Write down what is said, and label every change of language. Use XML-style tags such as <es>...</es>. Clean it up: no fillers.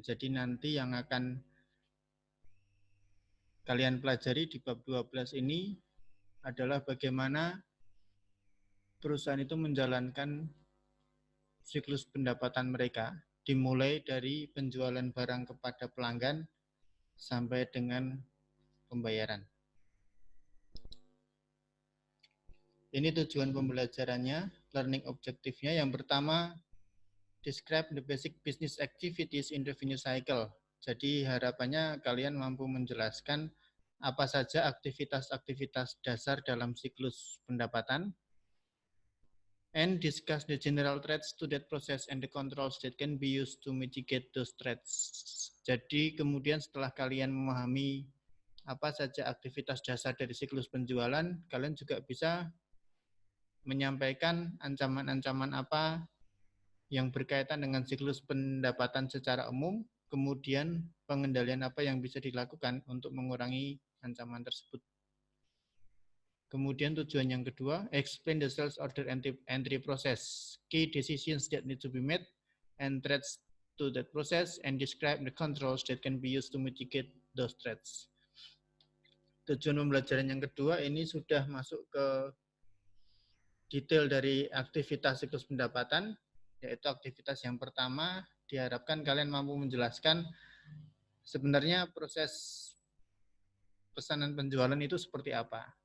<id>Jadi nanti yang akan kalian pelajari di bab 12 ini adalah bagaimana perusahaan itu menjalankan siklus pendapatan mereka, dimulai dari penjualan barang kepada pelanggan sampai dengan pembayaran. Ini tujuan pembelajarannya, learning objektifnya. Yang pertama,</id> <en>describe the basic business activities in revenue cycle.</en> <id>Jadi harapannya kalian mampu menjelaskan apa saja aktivitas-aktivitas dasar dalam siklus pendapatan.</id> <en>And discuss the general threats to that process and the controls that can be used to mitigate those threats.</en> <id>Jadi kemudian setelah kalian memahami apa saja aktivitas dasar dari siklus penjualan, kalian juga bisa menyampaikan ancaman-ancaman apa yang berkaitan dengan siklus pendapatan secara umum, kemudian pengendalian apa yang bisa dilakukan untuk mengurangi ancaman tersebut. Kemudian tujuan yang kedua,</id> <en>explain the sales order entry process, key decisions that need to be made, and threats to that process, and describe the controls that can be used to mitigate those threats.</en> <id>Tujuan pembelajaran yang kedua ini sudah masuk ke detail dari aktivitas siklus pendapatan, yaitu aktivitas yang pertama, diharapkan kalian mampu menjelaskan sebenarnya proses pesanan penjualan itu seperti apa.</id>